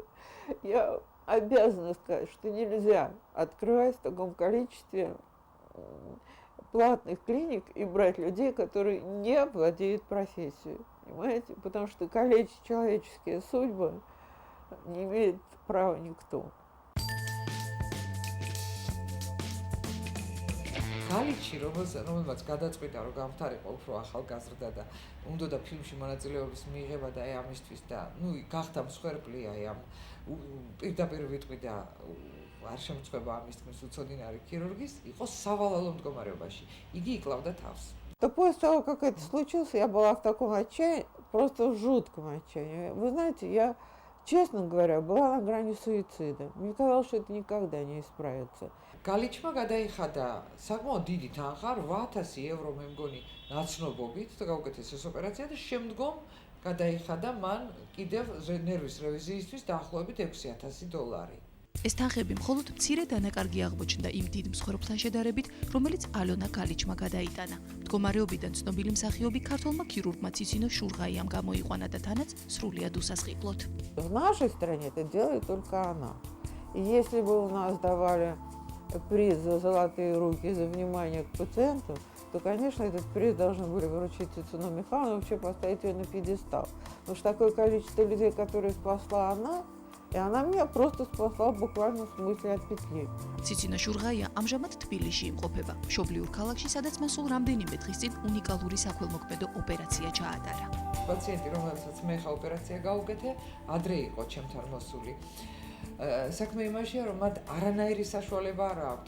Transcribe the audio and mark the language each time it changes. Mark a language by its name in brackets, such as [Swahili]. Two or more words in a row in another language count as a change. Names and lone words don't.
[Russian] Я обязана сказать, что нельзя открывать в таком количестве платных клиник и брать людей, которые не владеют профессией. Понимаете? Потому что калечить человеческие судьбы не имеет права никто. [Georgian] კალიჩი, რომელმაც გადაწყვიტა, რომ გამხდარიყო უფრო ახალგაზრდა და უნდოდა ფილმში მონაწილეობის მიღება და ამისთვის და გახდა მსხვერპლი ამ პირდაპირ ვიტყვი და არ შემწყვება ამის თქმის უცოდინარი ქირურგის, იყო სავალალო მდგომარეობაში. იგი იკლავდა თავს. [Russian] Да после того, как это случилось, я была в таком отчаянии, просто в жутком отчаянии. Вы знаете, я, честно говоря, была на грани суицида. Мне казалось, что это никогда не исправится. [Georgian] კალიჩმა გადაიხადა საკმაოდ დიდი თანხა 8000 ევრო მე მგონი ნაცნობობით და გაუკეთეს ეს ოპერაცია და შემდგომ გადაიხადა მან კიდევ ნერვის რევიზიისთვის დაახლოებით $6000. ეს თანხები მხოლოდ მცირე დანაკარგი აღმოჩნდა იმ დიდ მსხვერპლთან შედარებით, რომელიც ალონა კალიჩმა გადაიტანა. მდგომარეობიდან ცნობილი მსახიობი ქართველმა ქირურგმა ციცინო შურღაიამ გამოიყვანა და თანაც სრულიად უსასყიდლოდ. [Russian] В нашей стране это делает только она. И если бы у нас давали приз за золотые руки, за внимание к пациенту, то, конечно, этот приз должны были вручить Цуцуно Михайловну, вообще поставить ее на пьедестал. Потому что такое количество людей, которые спасла она, и она меня просто спасла в буквальном смысле от петли. [Georgian] ციცინო შურღაია ამჟამად თბილისში იმყოფება, მშობლიურ ქალაქში, სადაც მას სულ რამდენიმე დღის წინ უნიკალური საქველმოქმედო ოპერაცია ჩაატარა. პაციენტი, რომელსაც მე ხა ოპერაცია გაუკეთე, ადრე იყო ჩემთან მოსული. საქმე იმაშია, რომ მათ არანაირი საშუალება არ აქვთ.